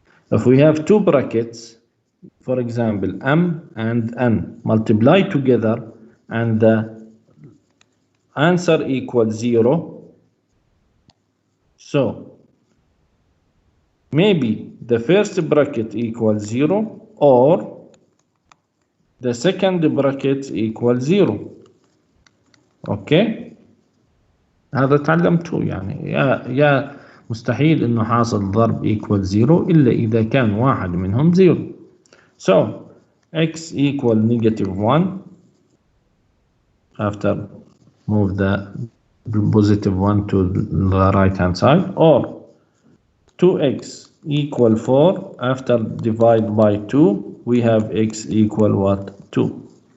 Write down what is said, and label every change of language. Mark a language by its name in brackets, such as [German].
[English] If we have two brackets, for example m and n, multiply together and the answer equals 0, so maybe the first bracket equals 0 or the second bracket equals 0. [Arabic] اوكي، هذا تعلمته يعني يا مستحيل انه حاصل ضرب [English] equal 0 [Arabic] الا اذا كان واحد منهم 0. [English] So x equal negative 1 after move the positive 1 to the right hand side, or 2x equal 4 after divide by 2 we have x equal what? 2.